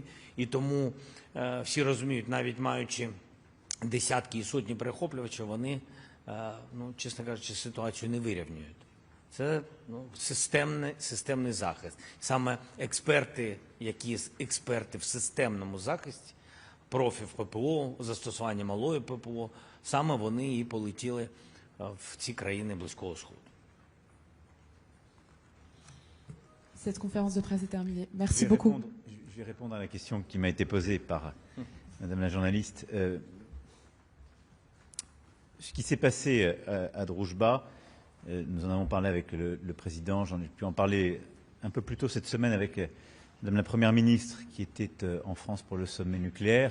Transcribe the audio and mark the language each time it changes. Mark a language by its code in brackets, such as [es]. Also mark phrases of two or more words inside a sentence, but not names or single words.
[uk] І тому всі розуміють, навіть маючи десятки і сотні перехоплювачів, вони, чесно кажучи, ситуацію не вирівнюють. Це системний захист. Саме експерти в системному захисті, профі в ППО, застосування малої ППО, саме вони і полетіли в ці країни Близького Сходу. [fr] Cette conférence de presse est terminée. Merci beaucoup. Je vais répondre à la question qui m'a été posée par Madame la journaliste. Ce qui s'est passé à Druzhba, nous en avons parlé avec le président, j'en ai pu en parler un peu plus tôt cette semaine avec Madame la Première ministre qui était en France pour le sommet nucléaire.